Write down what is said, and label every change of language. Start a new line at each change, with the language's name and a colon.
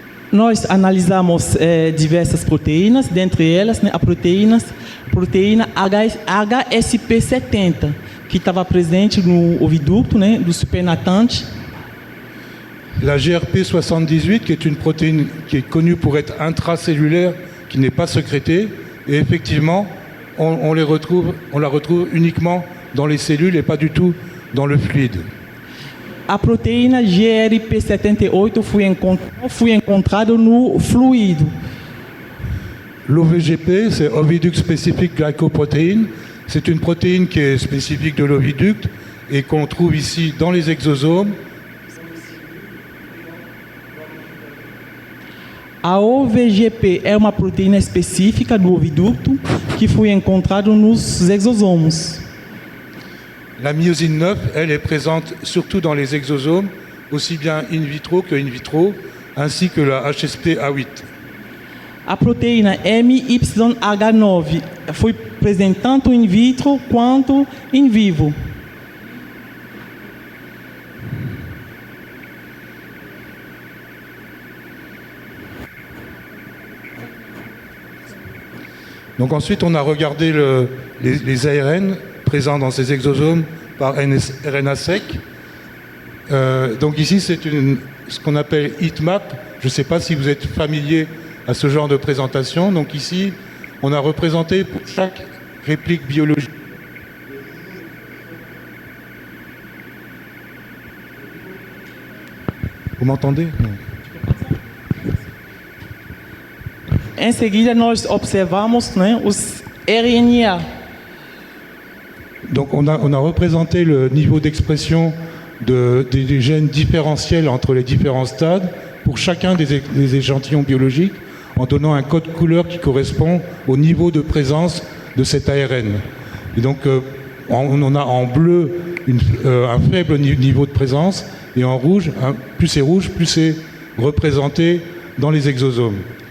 Portuguese: Nós analisamos diversas proteínas, dentre elas, né, a proteína HSP70, que estava presente no oviducto, né, do supernatante.
French: La GRP78, qui est une protéine qui est connue pour être intracellulaire, qui n'est pas sécrétée, et effectivement, on la retrouve uniquement dans les cellules et pas du tout dans le fluide.
Portuguese: A proteína GRP78 foi encontrada no fluido.
French: L'OVGP, c'est Oviduct Specific Glycoprotein. C'est une protéine qui est spécifique de l'oviducte et qu'on trouve ici dans les exosomes.
Portuguese: A OVGP é uma proteína específica do oviducto que foi encontrada nos exosomos.
French: La myosine 9, elle est présente surtout dans les exosomes, aussi bien in vitro que in vitro, ainsi que la HSP-A8.
Portuguese: A proteína MYH9 foi presente tanto in vitro quanto in vivo.
French: Donc ensuite, on a regardé les ARN présents dans ces exosomes par RNA sec. Donc ici, c'est ce qu'on appelle heatmap. Je ne sais pas si vous êtes familier à ce genre de présentation. Donc ici, on a représenté pour chaque réplique biologique. Vous m'entendez ? Non.
Portuguese: Em seguida, nós observamos, né, os RNA.
French: Donc on a représenté le niveau d'expression des gènes différentiels entre les différents stades pour chacun des échantillons biologiques en donnant un code couleur qui correspond au niveau de présence de cet ARN. Et donc on a en bleu un faible niveau de présence et en rouge, plus c'est rouge, plus c'est représenté dans les exosomes.